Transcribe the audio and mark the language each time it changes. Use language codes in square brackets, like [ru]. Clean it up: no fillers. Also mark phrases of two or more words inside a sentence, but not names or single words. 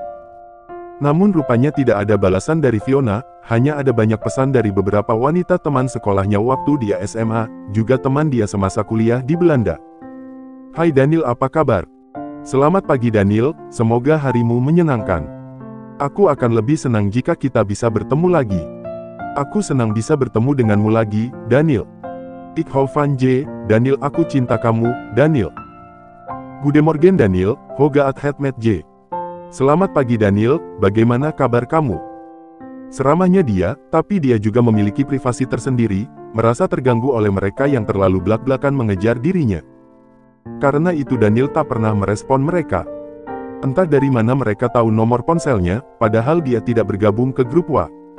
[id] Namun rupanya tidak ada balasan dari Fiona, hanya ada banyak pesan dari beberapa wanita teman sekolahnya waktu dia SMA, juga teman dia semasa kuliah di Belanda. Hai Daniel, apa kabar? Selamat pagi Daniel, semoga harimu menyenangkan. Aku akan lebih senang jika kita bisa bertemu lagi. Aku senang bisa bertemu denganmu lagi, Daniel. [nl] Ik hou van je, [id] Daniel, aku cinta kamu, Daniel. [nl] Goedemorgen Daniel, hoe gaat het met je? [id] Selamat pagi Daniel, bagaimana kabar kamu? Seramahnya dia, tapi dia juga memiliki privasi tersendiri, merasa terganggu oleh mereka yang terlalu blak-blakan mengejar dirinya. Karena itu Daniel tak pernah merespon mereka. Entah dari mana mereka tahu nomor ponselnya, padahal dia tidak bergabung ke grup WA.